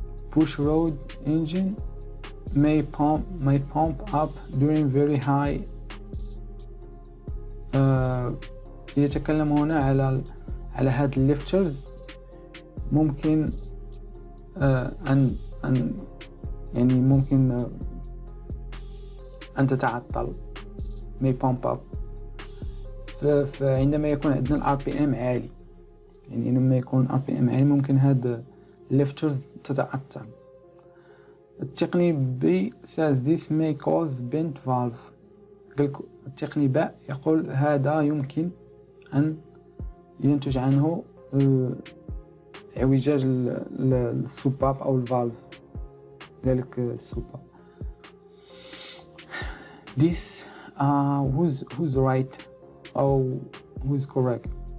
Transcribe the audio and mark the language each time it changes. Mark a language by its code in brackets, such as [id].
[en] pushrod engine may pump up during very high. [ar] يتكلم هنا على هاد الليفترز. ممكن أن يعني ممكن أن تتعطل [en] may pump up [ar] فعندما يكون عندنا ال RPM عالي. يعني لما يكون RPM عالي ممكن هاد الليفترز تتعطل. التقني [en] B says this may cause bent valve. [ar] التقني باء يقول هذا يمكن أن ينتج عنه اعوجاج السباب أو الفالف ذلك السباب. [en] This who's right [ar] أو [en] who's correct.